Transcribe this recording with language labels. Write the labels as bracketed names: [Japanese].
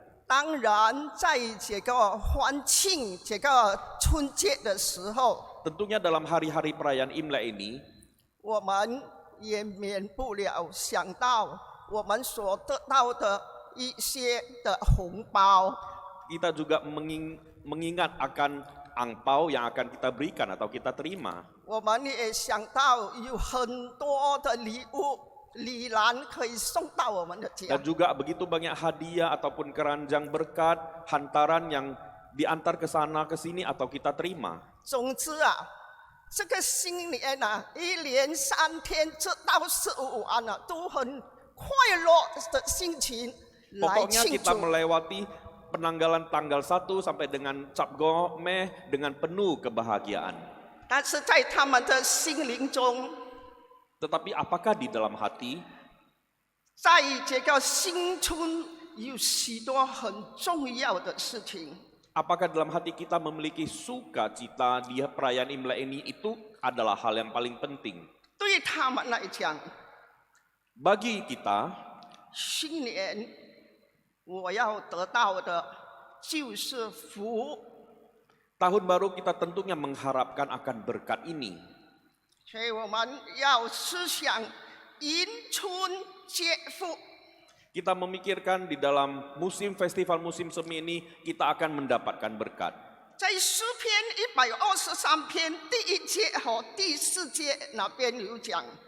[Chinese] 当然在这个欢庆这个春节的时候， [Indonesian] tentunya dalam hari-hari perayaan Imlek ini [Chinese] 我们也免不了想到我们所得到的一些的红包。 [Indonesian] kita juga mengingat akan angpau yang akan kita berikan atau kita terima. [Chinese] 我们也想到有很多的礼物、礼篮可以送到我们的家 [Indonesian] Dan。 juga begitu banyak hadiah ataupun keranjang berkat, hantaran yang diantar ke sana ke sini atau kita terima. [Chinese] 总之啊，这个新年啊，一连3天，这到15晚啊，都很快乐的心情来 [Indonesian] Pokoknya [Chinese] 庆 [Indonesian] kita [Chinese] 祝。 [Indonesian] melewati penanggalan tanggal 1 sampai dengan Cap Gomeh dengan penuh kebahagiaan. [Chinese] 但是在他们的心灵中， [Indonesian] Tetapi apakah di dalam hati [Chinese] 在这个新春有许多很重要的事情。 [Indonesian] apakah dalam hati kita memiliki sukacita di perayaan Imlek ini, itu adalah hal yang paling penting. [Chinese] 对他们来讲， [Indonesian] Bagi kita, [Chinese] 新年我要得到的就是福。 [Indonesian] tahun baru kita tentunya mengharapkan akan berkat ini. [Chinese] 所以我们要思想迎春接福。 [Indonesian] Kita memikirkan di dalam musim festival musim semi ini kita akan mendapatkan berkat. [Chinese] 在诗篇123篇第1节和第4节那边有讲，